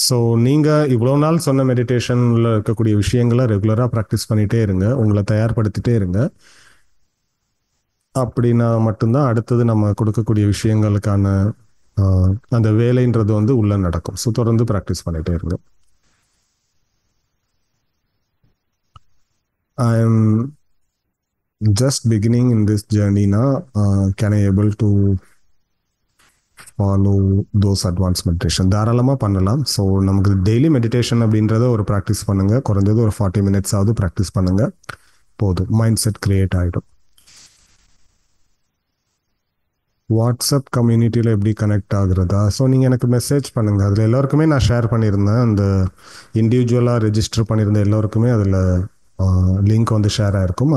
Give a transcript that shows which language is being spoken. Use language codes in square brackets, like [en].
[ta] So நீங்கள் இவ்வளோ நாள் சொன்ன மெடிடேஷனில் இருக்கக்கூடிய விஷயங்களை ரெகுலராக ப்ராக்டிஸ் பண்ணிகிட்டே இருங்க, உங்களை தயார்படுத்திட்டே இருங்க. அப்படின்னா மட்டும்தான் அடுத்தது நம்ம கொடுக்கக்கூடிய விஷயங்களுக்கான அந்த வேலைன்றது வந்து உள்ளே நடக்கும். ஸோ தொடர்ந்து ப்ராக்டிஸ் பண்ணிகிட்டே இருங்க. [en] I am just beginning in this journey now. Can I able to follow those advanced meditation? [ta] தாராளமாக பண்ணலாம். ஸோ நமக்கு டெய்லி மெடிடேஷன் அப்படின்றத ஒரு ப்ராக்டிஸ் பண்ணுங்கள். குறைஞ்சது ஒரு 40 minutes ஆகுது ப்ராக்டிஸ் பண்ணுங்கள், போதும். மைண்ட் செட் கிரியேட் ஆகிடும். வாட்ஸ்அப் கம்யூனிட்டியில் எப்படி கனெக்ட் ஆகுறதா? ஸோ நீங்கள் எனக்கு மெசேஜ் பண்ணுங்கள். அதில் எல்லோருக்குமே நான் ஷேர் பண்ணியிருந்தேன். அந்த இண்டிவிஜுவலாக ரெஜிஸ்டர் பண்ணியிருந்த எல்லோருக்குமே அதில் லிங்க் வந்து ஷேர் ஆகிருக்கும்.